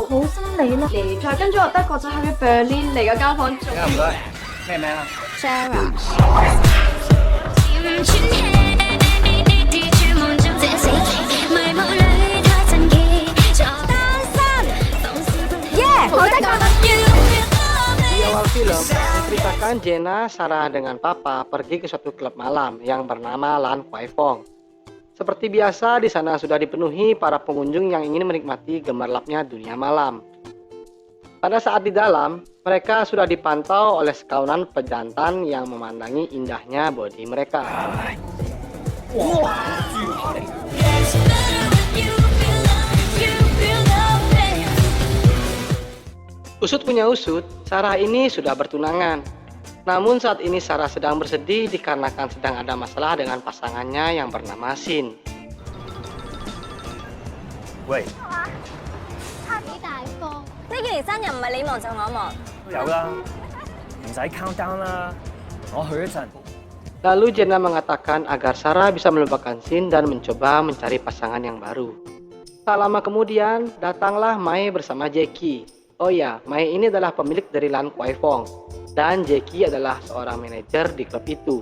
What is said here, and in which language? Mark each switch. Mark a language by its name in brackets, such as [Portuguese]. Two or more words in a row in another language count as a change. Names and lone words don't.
[Cantonese] 好心你啦，嚟再跟咗我德國仔去 Berlin 嚟個間房做。唔該，咩名啊 Sarah。Yeah， 好得㗎。 [Indonesian] Di awal film, menceritakan Jenna, Sarah dengan Papa pergi ke suatu klub malam yang bernama Lan Kwai Fong. Seperti biasa, di sana sudah dipenuhi para pengunjung yang ingin menikmati gemerlapnya dunia malam. Pada saat di dalam, mereka sudah dipantau oleh sekawanan pejantan yang memandangi indahnya bodi mereka. Usut punya usut, Sarah ini sudah bertunangan. Namun saat ini Sarah sedang bersedih dikarenakan sedang ada masalah dengan pasangannya yang bernama Shin. [Cantonese] 喂，幾大方？呢幾年生日唔係你忙就我忙。都有啦，唔使 [English] count down [Cantonese] 啦，我去一陣。 [Indonesian] Lalu Jenna mengatakan agar Sarah bisa melupakan Shin dan mencoba mencari pasangan yang baru. Tak lama kemudian, datanglah Mai bersama Jackie. Oh ya, Mai ini adalah pemilik dari Lan Kwai Fong. Dan Jackie adalah seorang manajer di klub itu.